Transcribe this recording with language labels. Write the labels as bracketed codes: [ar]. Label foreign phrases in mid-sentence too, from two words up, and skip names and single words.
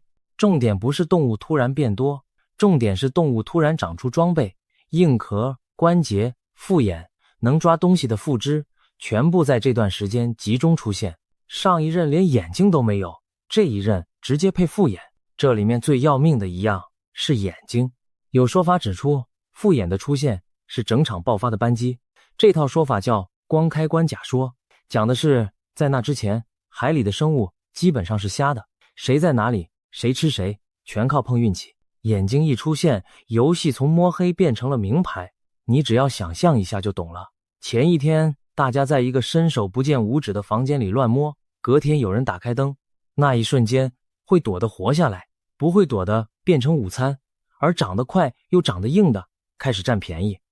[zh] 重點不是動物突然變多，重點是動物突然長出装備，硬殼、關節、複眼，能抓東西的附肢，全部在這段時間集中出現。上一任連眼睛都沒有，這一任直接配複眼。這裡面最要命的一樣是眼睛。有說法指出，複眼的出現是整場爆發的扳機，這套說法叫光開關假說，講的是在那之前，海裡的生物基本上是瞎的，誰在哪裡，誰吃誰，全靠碰運氣。眼睛一出現，遊戲從摸黑變成了明牌，你只要想象一下就懂了。前一天大家在一個伸手不見五指的房間裡亂摸，隔天有人打開燈，那一瞬間會躲得活下來，不會躲的變成午餐，而長得快又長得硬的開始占便宜。